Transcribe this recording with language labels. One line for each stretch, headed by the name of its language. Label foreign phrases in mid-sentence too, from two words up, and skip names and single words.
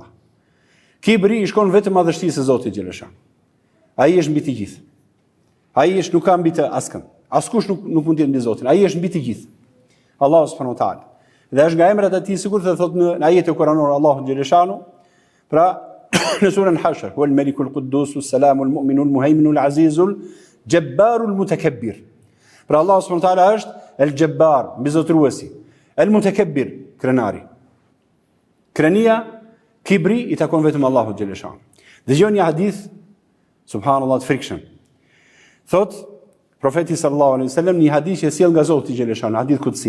Albanian: Kibri i shkon vetëm madhështisë së Zotit xhaleshan. Ai është mbi të gjithë. Ai është nuk ka mbi të askën. Askush nuk mund të jetë mbi Zotin. Ai është mbi të gjithë.
Arabic: الله سبحانه وتعالى.
Albanian: Dhe është nga emrat e tij sikur të thotë në ajetin kuranor
Arabic: الله جل شأنه,
Albanian: Pra, në surën Hashr,
Arabic: هو الملك القدوس السلام المؤمن المهيمن العزيز الجبار المتكبر.
Albanian: Pra Allah
Arabic: سبحانه وتعالى
Albanian: është
Arabic: الجبار,
Albanian: mbizotruesi,
Arabic: المتكبر,
Albanian: krenari. Krenia, kibri i takon vetëm Allahut xhaleshan. Dëgjoni një hadith, subhanallahu të frikshëm. Thot profeti
Arabic: صلى الله عليه وسلم
Albanian: një hadith që sjell nga Zoti xhaleshan,
Arabic: حديث قدسي.